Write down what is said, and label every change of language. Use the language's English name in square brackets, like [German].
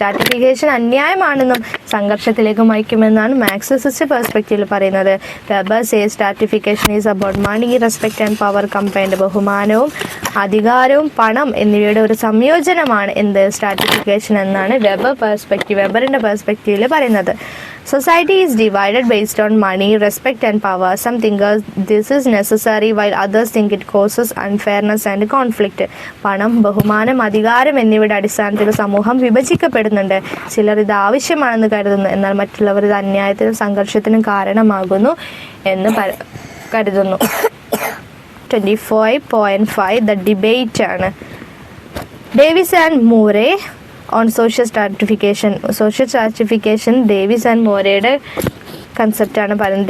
[Malayalam] Stratification അന്യായമാണെന്നും സംഘർഷത്തിലേക്ക് നയിക്കുമെന്നാണ് Marxist പെർസ്പെക്റ്റീവിൽ പറയുന്നത്. [English] Weber say stratification is about money, respect and power combined. [Malayalam] ബഹുമാനവും അധികാരവും പണം എന്നിവയുടെ ഒരു സംയോജനമാണ് എന്ത്, സ്ട്രാറ്റിഫിക്കേഷൻ എന്നാണ് വെബറിന്റെ പെർസ്പെക്റ്റീവിൽ പറയുന്നത്. [English] Society is divided based on money, respect and power. Some think this is necessary while others think it causes unfairness and conflict. [Malayalam] പണം, ബഹുമാനം, അധികാരം എന്നിവയുടെ അടിസ്ഥാനത്തിൽ സമൂഹം വിഭജിക്കപ്പെടുന്നുണ്ട്. ചിലർ ഇത് ആവശ്യമാണെന്ന് കരുതുന്നു, എന്നാൽ മറ്റുള്ളവർ ഇത് അന്യായത്തിനും സംഘർഷത്തിനും കാരണമാകുന്നു എന്ന് കരുതുന്നു. 25.5 ദ ഡിബേറ്റ് ആണ്. Davis and മൂറെ on social stratification Davis and മോറയുടെ കൺസെപ്റ്റാണ് പറയുന്നത്.